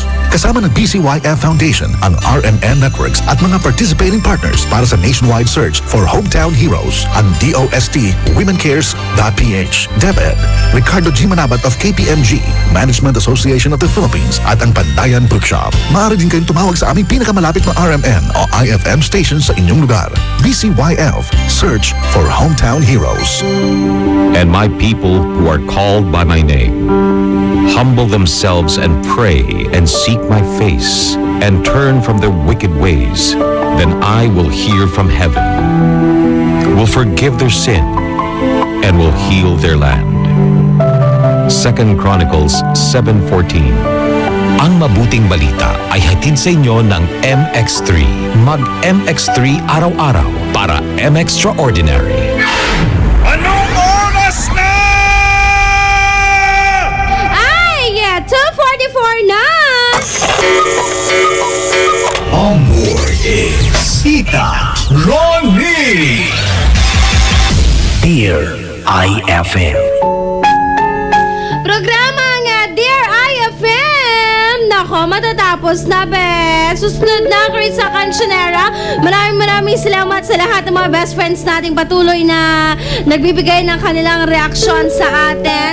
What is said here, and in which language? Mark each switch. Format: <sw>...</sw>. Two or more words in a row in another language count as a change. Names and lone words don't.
<tl>Kasama ng BCYF Foundation ang RMN Networks at mga</tl> <en>participating partners</en> <tl>para sa</tl> <en>nationwide search for Hometown Heroes.</en> <tl>Ang DOST WomenCares.ph, DepEd, Ricardo G. Manabat of KPMG, Management Association of the Philippines at ang Pandayan Bookshop. Maaari din kayong tumawag sa aming pinakamalapit na RMN o IFM station sa inyong lugar. BCYF,</tl> <en>search for Hometown Heroes. And my people who are called by my name humble themselves and pray and seek my face and turn from their wicked ways, then I will hear from heaven, will forgive their sin, and will heal their land. 2 Chronicles 7:14.</en> <tl>Ang mabuting balita ay hatid sa inyo ng MX3. Mag-MX3 araw-araw para M-Extraordinary. Anong oras na? Ay, 2:44 na!</tl> <es>Amor es</es> <tl>Tita Ronnie. Dear IFM. Programa nga Dear IFM. Nako, matatapos na be. Susunod na Chris sa Cancionera. Maraming salamat sa lahat ng mga</tl> <en>best friends</en> <tl>nating patuloy na nagbibigay ng kanilang reaksyon sa atin.</tl>